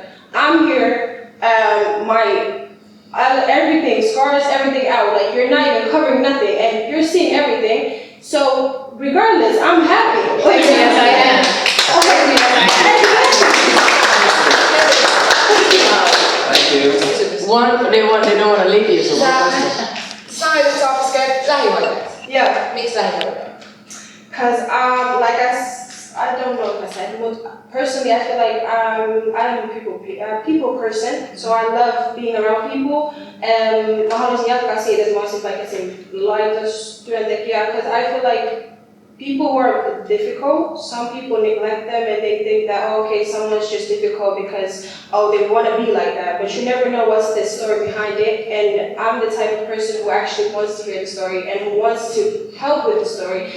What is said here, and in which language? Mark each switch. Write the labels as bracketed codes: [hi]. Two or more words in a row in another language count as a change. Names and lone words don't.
[en] I'm here, everything, scars, everything out. Like you're not even covering nothing and you're seeing everything. So regardless, I'm happy. Like, yes, I am. Thank you. They don't want to leave you, so [fi] Sanoit, että sä opiskelet lähihoitajat. [en] Yeah. [fi] Miksi lähihoitajat? [en] Because I don't know if I said, but personally I feel like I'm a people person, so I love being around people. [fi] Mä haluaisin jatkaa siitä, että mä olisin vaikka esim. Laitostyöntekijä, [en] because I feel like people who are difficult, some people neglect them and they think that, oh, okay, someone's just difficult because, oh, they want to be like that. But you never know what's the story behind it. And I'm the type of person who actually wants to hear the story and who wants to help with the story.